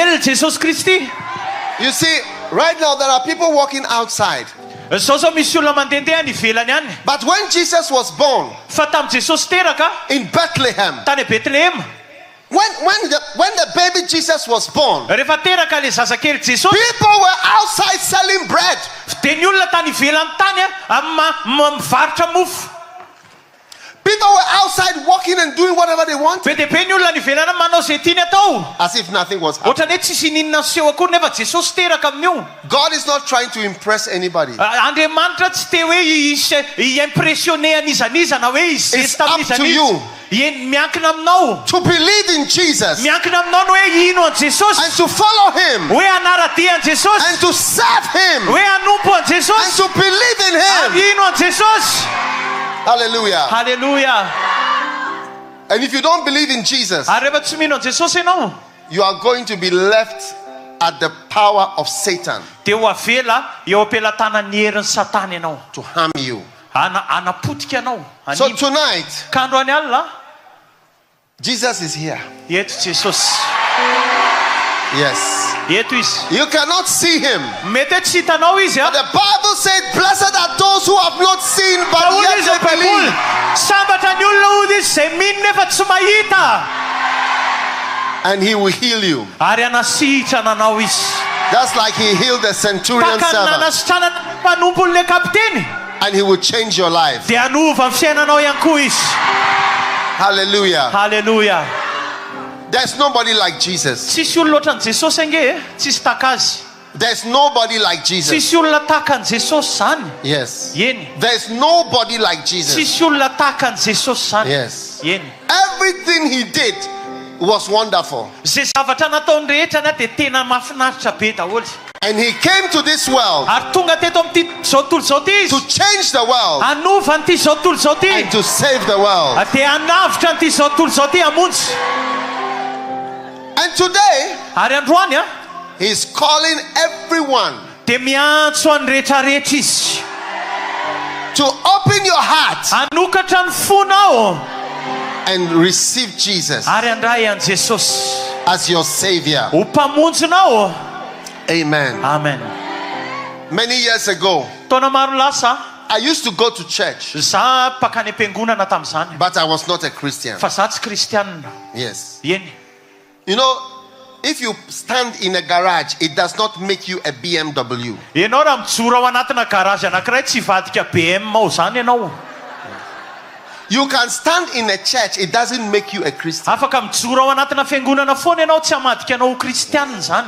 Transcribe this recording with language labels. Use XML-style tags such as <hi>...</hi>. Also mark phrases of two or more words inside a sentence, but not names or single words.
<en>You see, right now there are people walking outside. But when Jesus was born in Bethlehem, When the baby Jesus was born,</en> <mg>rehefa teraka le zazakely Jesosy,</mg> <en>people were outside selling bread.</en> <mg>dia ny olona tany ivelany tany mivarotra mofo.</mg> <en>People were outside walking and doing whatever they wanted.</en> <mg>Be dia be ny olona ny ivelany manao izay tiany atao.</mg> <en>As if nothing was happening.</en> <mg>Ohatrany hoe tsisy ninona seho akory nefa Jesosy teraka amin'io.</mg> <en>God is not trying to impress anybody.</en> <mg>Andriamanitra tsy te hoe impressionner an'izaniza na hoe</mg> <en>It's up to you</en> <mg>miankina aminao.</mg> <en>to believe in Jesus</en> <mg>Miankina aminao no hoe ino an Jesosy.</mg> <en>and to follow him</en> <mg>Hoe anaradia an Jesosy.</mg> <en>and to serve him</en> <mg>Hoe anompo an</mg> <en>and</en> <mg>Jesosy.</mg> <en>to believe in him.</en> <mg>Ino an Jesosy.</mg> <en>Hallelujah.</en> <mg>Halleluja.</mg> <en>And if you don't believe in Jesus,</en> <mg>Ary rehefa tsy mino an Jesosy ianao,</mg> <en>you are going to be left at the power of Satan</en> <mg>dia ho avela eo am-pelatanan'ny herin'ny Satana ianao.</mg> <en>to harm you.</en> <mg>Anapotika anao.</mg> <en>So tonight,</en> <mg>Ka androany alina,</mg> <en>Jesus is here.</en> <mg>eto Jesosy.</mg> <en>Yes.</en> <mg>Eto izy.</mg> <en>You cannot see him.</en> <mg>Mety hoe tsy hitanao izy a.</mg> <en>The Bible said, blessed are those who have not seen but</en> <mg>Hoy</mg> <en>yet</en> <mg>izy</mg> <en>they</en> <mg>ao baiboly,</mg> <en>believe.</en> <mg>sambatra ny olona hoy izy izay mino nefa tsy mahita.</mg> <en>And he will heal you.</en> <mg>Ary anasitrana anao izy.</mg> <en>That's like he healed the centurion</en> <mg>Taka</mg> <en>servant.</en> <mg>nanasitrana mpanompon'le kapiteny.</mg> <en>And he will change your life.</en> <mg>Dia anova ny fiainanao ihany koa izy.</mg> <en>Hallelujah.</en> <mg>Halleluja.</mg> <en>There's nobody like Jesus.</en> <mg>Tsisy olona ohatran'i Jesosy ange, tsisy taka azy.</mg> <en>There's nobody like Jesus.</en> <mg>Tsisy olona taka an Jesosy zany.</mg> <en>Yes.</en> <mg>Eny.</mg> <en>There's nobody like Jesus.</en> <mg>Tsisy olona taka an Jesosy zany.</mg> <en>Yes.</en> <mg>Eny.</mg> <en>Everything he did was wonderful.</en> <mg>Zay zavatra nataony rehetra na dia tena mahafinaritra be daholo.</mg> <en>And he came to this world</en> <mg>Ary tonga teto amin'ity zao tontolo zao ty</mg> <en>to</en> <mg>izy.</mg> <en>change the world</en> <mg>Anova an'ity zao tontolo zao ty.</mg> <en>and to save the world.</en> <mg>Dia anavitra an'ity zao tontolo zao ty hamonjy.</mg> <en>And today,</en> <mg>Ary androany a,</mg> <en>he's calling everyone</en> <mg>dia miantso any rehetrarehetra izy.</mg> <en>to open your heart</en> <mg>Anokatra ny fonao</mg> <en>and receive Jesus</en> <mg>ary andray an Jesosy</mg> <en>as your Savior.</en> <mg>ho mpamonjinao.</mg> <en>Amen.</en> <mg>Amen.</mg> <en>Many years ago,</en> <mg>Taona maro lasa</mg> <en>I used to go to church,</en> <mg>za pakany am-piangonana tamin'izany,</mg> <en>but I was not a Christian.</en> <mg>fa za tsy kristianina.</mg> <en>Yes.</en> <mg>Eny.</mg> <en>You know, if you stand in a garage, it does not make you a BMW.</en> <mg>Ianao raha mijoro ao anatina garazy anankiray tsy hivadika BM ao zany ianao.</mg> <en>You can stand in a church, it doesn't make you a Christian.</en> <mg>Afaka mijoro ao anatina fiangonana foana ianao tsy hamadika anao ho kristianina zany.</mg>